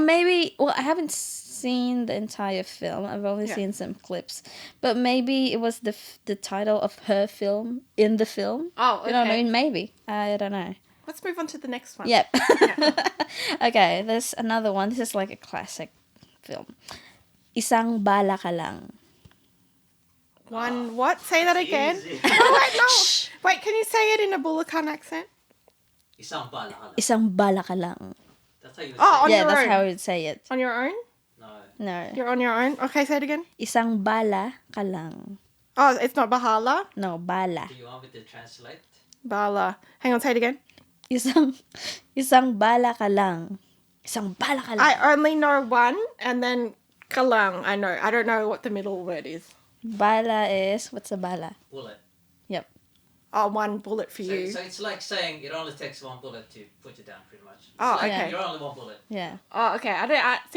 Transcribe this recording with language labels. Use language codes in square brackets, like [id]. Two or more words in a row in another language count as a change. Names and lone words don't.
[en] maybe, well, I haven't seen the entire film. I've only Yeah. seen some clips. But maybe it was the title of her film in the film. Oh, You know what I okay. mean? Maybe. I don't know. Let's move on to the next one. Yep. Okay, there's another one. This is like a classic film. [tl] Isang bala ka lang. [en] One what? Say that again. Easy. No, wait, no. Wait, can you say it in a Bulacan accent? [tl] Isang bala ka lang. Isang bala ka lang. [en] That's how you would Oh, say on it. Yeah, your that's own. how we'd say it. On your own? No. No. You're on your own? Okay, say it again. [tl] Isang bala ka lang. [en] Oh, it's not Bahala? No, bala. Do you want me to translate? Bala. Hang on, say it again. [tl] Isang bala ka lang. Isang bala ka lang. [en] I only know one, and then kalang. I know. I don't know what the middle word is. Bala is, what's a bala? Bullet. Yep. Oh, one bullet for So, you. so it's like saying it only takes one bullet to put you down, pretty much. It's Oh, like okay. You're only one bullet. Yeah. Oh, okay. See.